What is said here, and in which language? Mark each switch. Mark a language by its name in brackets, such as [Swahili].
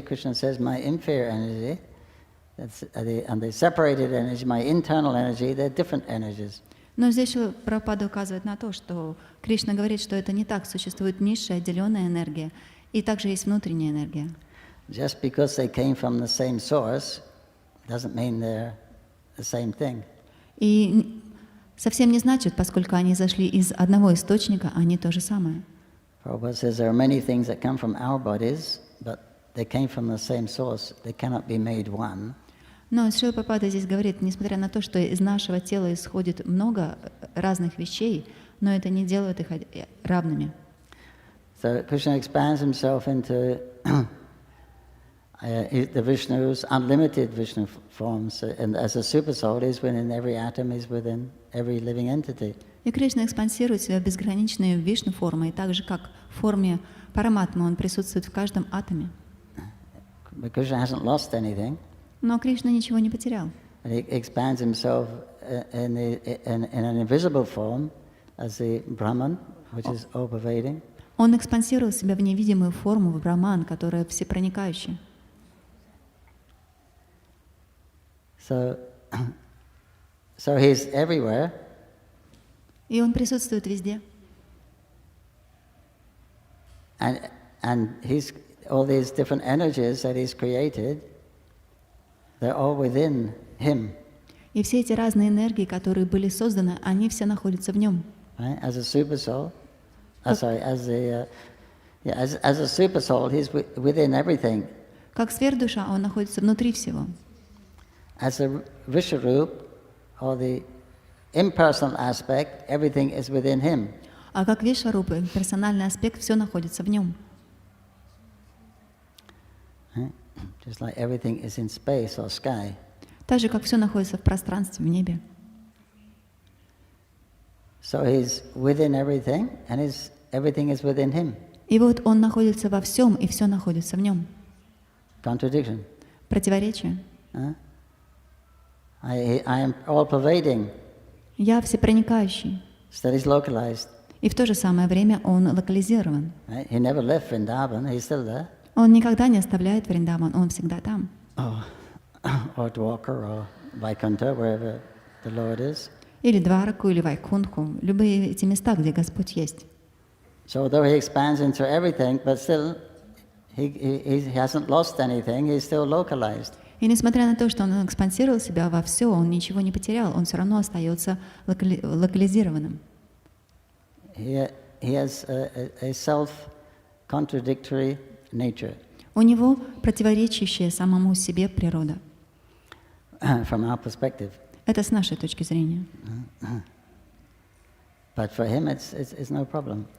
[English] Krishna says my inferior energy, and the separated energy, my internal energy, they're different energies. [Russian] Но здесь Прабхупада указывает на то, что Кришна говорит, что это не так. Существует низшая, отделенная энергия, и также есть внутренняя энергия. [English] Just because they came from the same source doesn't mean they're the same thing. [Russian] И совсем не значит, поскольку они зашли из одного источника, они то же самое. [English] Prabhupada says there are many things that come from our bodies, but they came from the same source. They cannot be made one. [Russian] Но Шрила Прабхупада здесь говорит, несмотря на то, что из нашего тела исходит много разных вещей, но это не делает их равными. [English] So Krishna expands himself into the Vishnu's unlimited Vishnu forms, and as a super soul, is within every atom, is within every living entity. [Russian] И Кришна экспансирует себя в безграничные Вишну формы, и так же, как в форме Параматмы, он присутствует в каждом атоме. [English] But Krishna hasn't lost anything. [Russian] Но Кришна ничего не потерял. [English] And he expands himself in an invisible form as the Brahman, which is all-pervading. [Russian] Он экспансировал себя в невидимую форму, в Браман, которая всепроникающая. [English] So he's everywhere. [Russian] И он присутствует везде. [English] And he's all these different energies that he's created, they're all within him. [Russian] И все эти разные энергии, которые были созданы, они все находятся в нем. [English] Right? As a super soul, as a super soul, he's within everything. [Russian] Как сверхдуша, он находится внутри всего. [English] As a Visharup, or the impersonal aspect, everything is within him. [Russian] А как Вишварупа, персональный аспект, все находится в нем. [English] Just like everything is in space or sky. [Russian] Так же, как все находится в пространстве, в небе. [English] So he's within everything, and everything is within him. [Russian] И вот он находится во всем, и все находится в нем. [English] Contradiction. [Russian] Противоречие. [English] I am all-pervading. [Russian] Я всепроникающий. [English] Still he's localized. [Russian] И в то же самое время он локализирован. [English] Right? He never left Vrindavan, he's still there. [Russian] Он никогда не оставляет Вриндаван, он всегда там. [English] Or Dwarka, or Vaikuntha, wherever the Lord is. [Russian] Или Двараку, или Вайкунху, любые эти места, где Господь есть. [English] So although he expands into everything, but still he hasn't lost anything, he's still localized. [Russian] И несмотря на то, что он экспансировал себя во все, он ничего не потерял, он все равно остается локализированным. [English] He has a self-contradictory nature. [Russian] У него противоречащая самому себе природа. [English] From our perspective. [Russian] Это с нашей точки зрения. [English] But for him it's no problem.